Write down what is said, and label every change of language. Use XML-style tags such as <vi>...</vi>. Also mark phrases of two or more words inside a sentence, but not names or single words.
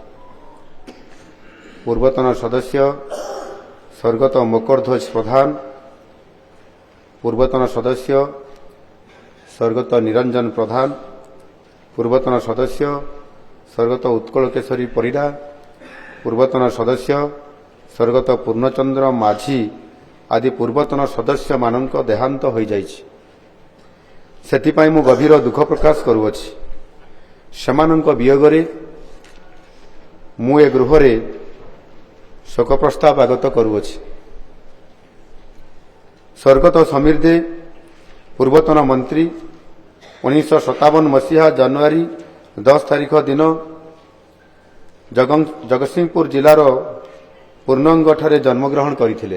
<or>ପୂର୍ବତନ ସଦସ୍ୟ ସ୍ୱର୍ଗତ ମକରଧ୍ୱଜ ପ୍ରଧାନ, ପୂର୍ବତନ ସଦସ୍ୟ ସ୍ୱର୍ଗତ ନିରଞ୍ଜନ ପ୍ରଧାନ, ପୂର୍ବତନ ସଦସ୍ୟ ସ୍ୱର୍ଗତ ଉତ୍କଳ କେଶରୀ ପରିଡ଼ା, ପୂର୍ବତନ ସଦସ୍ୟ ସ୍ୱର୍ଗତ ପୂର୍ଣ୍ଣଚନ୍ଦ୍ର ମାଝୀ ଆଦି ପୂର୍ବତନ ସଦସ୍ୟ ମାନଙ୍କ ଦେହାନ୍ତ ହୋ ଯାଇଛି। ସେଥିପାଇଁ ମୁଁ ଗଭୀର ଦୁଃଖ ପ୍ରକାଶ କରୁଅଛି। ସେମାନଙ୍କ ବିୟୋଗରେ ମୁଁ ଏ ଗୃହରେ ଶୋକ ପ୍ରସ୍ତାବ ଆଗତ କରୁଅଛି। ସ୍ୱର୍ଗତ ସମୀର ଦେ ପୂର୍ବତନ ମନ୍ତ୍ରୀ 1957 ମସିହା ଜାନୁଆରୀ 10 ତାରିଖ ଦିନ ଜଗତସିଂହପୁର ଜିଲ୍ଲାର ପୂର୍ଣ୍ଣଙ୍ଗ ଠାରେ ଜନ୍ମଗ୍ରହଣ କରଥିଲେ।</or>